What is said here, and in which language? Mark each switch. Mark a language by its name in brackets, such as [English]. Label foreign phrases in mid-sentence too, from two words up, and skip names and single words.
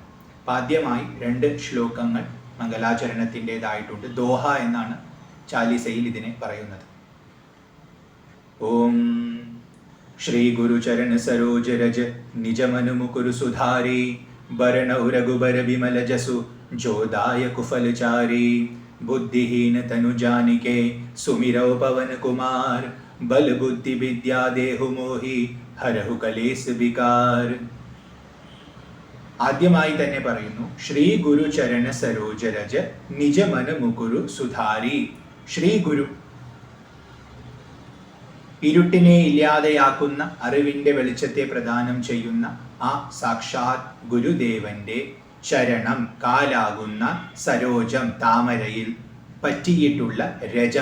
[Malayalam] ആദ്യമായി 2 ശ്ലോകങ്ങൾ മംഗളാചരണത്തിൻ്റെതായിട്ടുണ്ട്. ദോഹ എന്നാണ് ചാലീസയിൽ ഇതിനെ പറയുന്നത്. [Awadhi] ॐ श्री गुरुचरण सरोज रज निजमनु मुकुरु सुधारि बरनउँ रघुबर बिमल जसु जोदायकु फलचारि बुद्धिहीन तनु जानिके सुमिरौ पवन कुमार बल बुद्धि विद्या देहु मोहि हरहु कलेस विकार. [Malayalam] ആദ്യമായി തന്നെ പറയുന്നു [Awadhi] श्री गुरु चरण सरोजरज निजमन मुकुरु सुधारि. [Malayalam] ശ്രീ ഗുരു, ഇരുട്ടിനെ ഇല്ലാതെയാക്കുന്ന അറിവിന്റെ വെളിച്ചത്തെ പ്രദാനം ചെയ്യുന്ന ആ സാക്ഷാത് ഗുരുദേവന്റെ ചരണം, കാലാകുന്ന സരോജം, താമരയിൽ പറ്റിയിട്ടുള്ള രജം.